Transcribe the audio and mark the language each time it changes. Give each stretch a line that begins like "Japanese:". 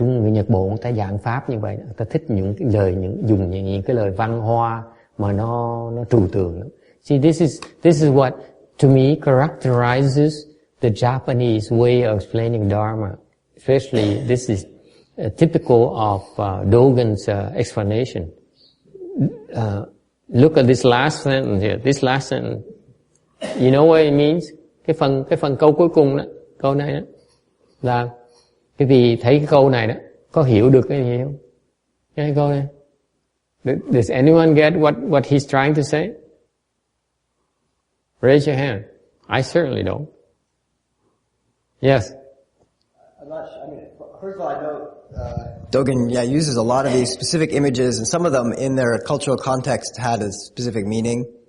Vietnamese: Nhật Bản người ta giảng pháp như vậy, người ta thích những cái lời dùng những cái lời văn hoa mà nó trừu tượng.
English: See, this is what to me characterizes the Japanese way of explaining Dharma. Especially this is typical of Dogen's explanation. Look at this last sentence here. This last sentence, you know what it means?
Vietnamese: Cái phần câu cuối cùng đó, câu này đó là cái vị thấy cái câu này đó có hiểu được cái gì không? Cái câu này.
English: Does anyone get what he's trying to say? Raise your hand. I certainly don't. Yes. I'm not sure. I mean, first of all, I know Dogen uses a lot of these specific images, and some of them in their cultural context had a specific meaning.